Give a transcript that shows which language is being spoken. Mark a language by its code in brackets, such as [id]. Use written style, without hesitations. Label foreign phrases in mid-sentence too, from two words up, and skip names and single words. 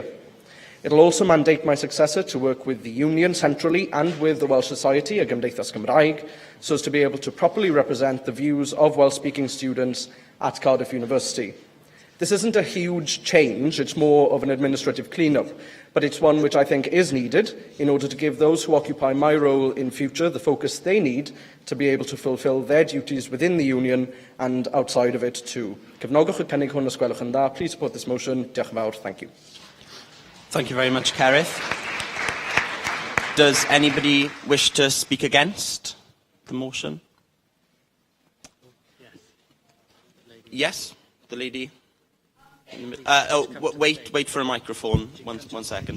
[en] It will also mandate my successor to work with the Union centrally and with the Welsh Society, [cy] y Gymdeithas Cymraeg, [en] so as to be able to properly represent the views of Welsh-speaking students at Cardiff University. This isn't a huge change, it's more of an administrative clean-up, but it's one which I think is needed in order to give those who occupy my role in future the focus they need to be able to fulfil their duties within the Union and outside of it too. [cy] Cefnogwch y cynnig hwn os gwelwch yn dda. [en] Please support this motion. [cy] Diolch yn fawr. [en] Thank you. Thank you very much, Kerith. Does anybody wish to speak against the motion? Yes, the lady. Wait for a microphone. One second.